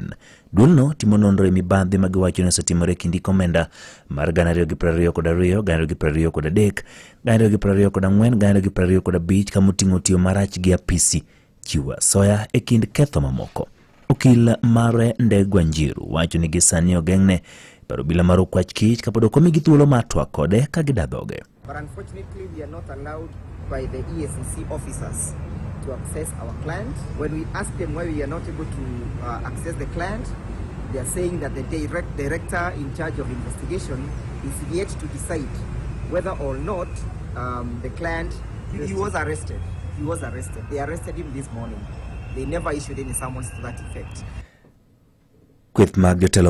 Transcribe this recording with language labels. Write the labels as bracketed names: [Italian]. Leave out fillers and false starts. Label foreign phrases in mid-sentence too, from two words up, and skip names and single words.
[Luo (Kenya and Tanzania)] Dulno timo nonro e mibadhi magiwacho ne osetimore kindi komenda mar 2022, 2023, 2024, 2025 kamoting'o tiyo marach gi apisi chiwo soya e kind ketho mamoko. Okil mare Ndegwa Njiru wacho ni gisani ogeng'ne paro bila mar okwach kich kapod okomigi thuolo mar twak kode ka gidadhoge. [English] But unfortunately, we are not allowed by the EACC officers to access our client. When we ask them why we are not able to access the client, they are saying that the director in charge of investigation is yet to decide whether or not the client, he was arrested. He was arrested. They arrested him this morning. They never issued any summons to that effect. [Luo (Kenya and Tanzania)] Kweth mag jotelo